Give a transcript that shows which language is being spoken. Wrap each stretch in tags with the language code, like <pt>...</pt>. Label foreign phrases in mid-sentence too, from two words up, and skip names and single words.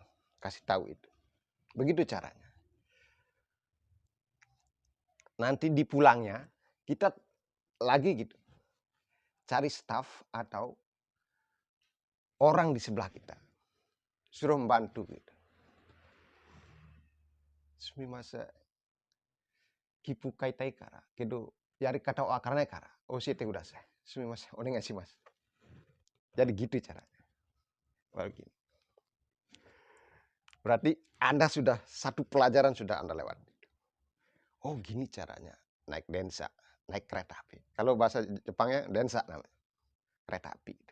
<id>Kasih tahu itu. Begitu caranya. Nanti di pulangnya kita lagi gitu. Cari staf atau orang di sebelah kita. Suruh membantu gitu.</id> <ja>Sumimasen. 切符買いたいから。けどやり方は分からないから。教えてください. Sumimasen. お願いします.</ja> <id>Jadi gitu caranya. Begini. Berarti Anda sudah satu pelajaran sudah Anda lewat. Oh gini caranya naik densa, naik kereta api. Kalau bahasa Jepangnya densa namanya. Kereta api.</id>